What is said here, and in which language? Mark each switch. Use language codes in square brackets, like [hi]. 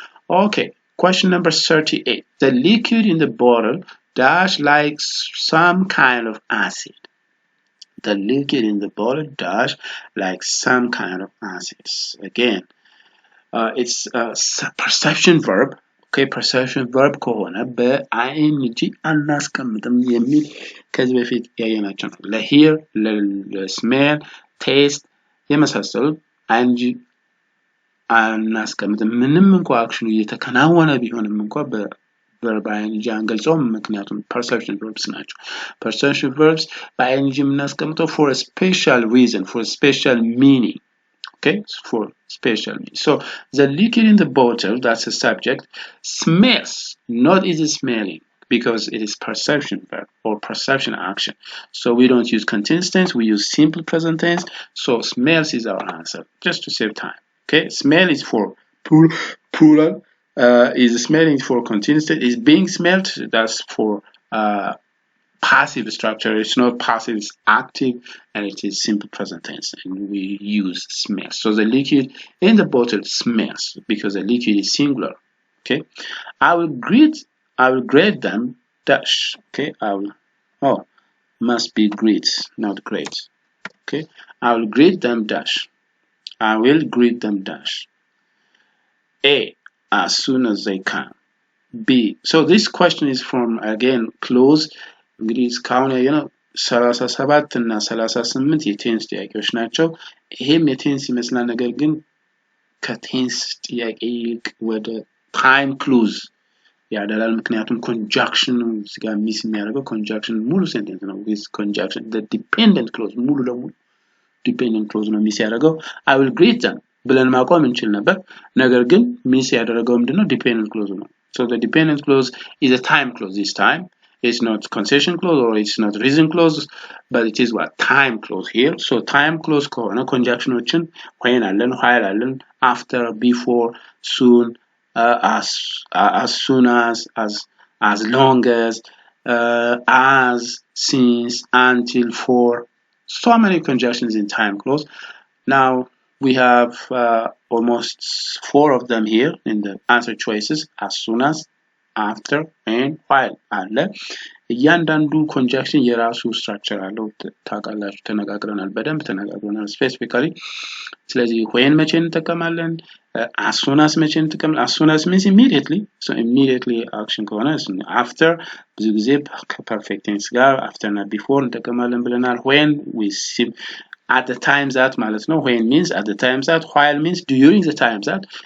[en] Okay, question number 38. The liquid in the bottle dash like some kind of acid. The liquid in the bottle dash like some kind of acids. Again, it's a perception verb. [am] Okay, perception verb ከሆነ በአይኤንጂ አናስቀምጥም የሚል ከዚህ በፊት ያየናቸው ነው። ለሂር፣ ለስሜል፣ ቴስት የመሳሰሉት አይኤንጂ አናስቀምጥም። ምንም እንኳ አክሽኑ እየተከናወነ ቢሆንም እንኳ በቨርብ አይኤንጂ አንገልጸውም፣ ምክንያቱም perception verbs ናቸው። perception verbs በአይኤንጂ የምናስቀምጠው [en] for a special reason, for a special meaning. Okay, for special meaning. So the liquid in the bottle, that's a subject, smells, not is smelling, because it is perception verb or perception action. So we don't use continuous tense, we use simple present tense. So smells is our answer, just to save time. Okay, smell is for plural, is smelling for continuous tense, is being smelled, that's for passive structure. It's not passive, it's active, and it is simple present tense, and we use smells. So the liquid in the bottle smells because the liquid is singular. Okay, I will grade them dash. Okay, must be greet, not great. Okay, I will grade them dash. I will greet them dash. A, as soon as they can. B, so this question is from, again, close. [am] እንግዲህ እስካሁን ያየነው 37 እና 38 የቴንስ ጥያቄዎች ናቸው። ይሄም የቴንስ ይመስላል፣ ነገር ግን ከቴንስ ጥያቄ ይልቅ ወደ ታይም ክሉዝ ያደላል። ምክንያቱም ኮንጃክሽን እዚህ ጋር ሚስ የሚያደርገው ኮንጃክሽን ሙሉ ሴንቴንስ ነው። [en] with conjunction the dependent clause [am] ሙሉ ለሙሉ dependent clause ነው ሚስ ያደርገው። [en] I will greet them [am] ብለን ማቆም እንችል ነበር፣ ነገር ግን ሚስ ያደረገው ምንድነው? [en] dependent clause [am] ነው። [en] So the dependent clause is a time clause this time. It's not concession clause or it's not reason clause, but it is what? Time clause here. So time clause [am] ከሆነ ኮንጃክሽኖችን [en] when [am] አለን፣ [en] while አለን፣ after፣ before፣ soon, as soon as long as, since, until, for. So many conjunctions in time clause. Now we have almost 4 of them here in the answer choices: as soon as, [am] after and while አለ። እያንዳንዱ ኮንጃክሽን የራሱ ስትራክቸር አለው። ታውቃላችሁ፣ ተነጋግረናል፣ በደንብ ተነጋግረናል ስፔሲፊካሊ። ስለዚህ when መቼ እንጠቀማለን? [en] as soon as [am] መቼ እንጠቀማለን? [en] as soon as means immediately. so immediately action [am] ከሆነ [en] after [am] ብዙ ጊዜ ከፐርፌክት ቴንስ ጋር [en] after እና before [am] እንጠቀማለን ብለናል። [en] when we see at the time that [am] ማለት ነው። [en] when means at the time that, while means during the time that.